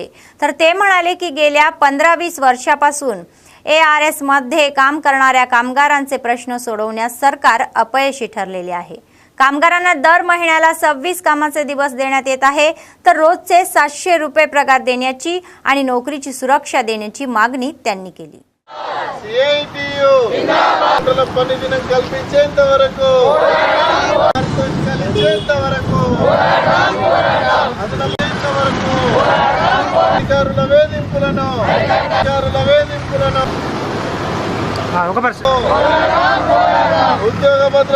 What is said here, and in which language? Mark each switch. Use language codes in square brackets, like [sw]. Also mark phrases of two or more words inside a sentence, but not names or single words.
[mr] तर ते म्हणाले की गेल्या 15-20 वर्षापासून ARS मध्ये काम करणाऱ्या कामगारांचे प्रश्न सोडवण्यास सरकार अपयशी ठरलेले आहे। कामगारांना दर महिन्याला 26 कामाचे दिवस देण्यात येत आहे, तर रोजचे 700 रुपये पगार देण्याची आणि नोकरीची सुरक्षा देण्याची मागणी त्यांनी केली। [te] CITU జిందాబాద్ పని దినం కల్పించేంత వరకు అధికారుల వేధింపులను ఉద్యోగ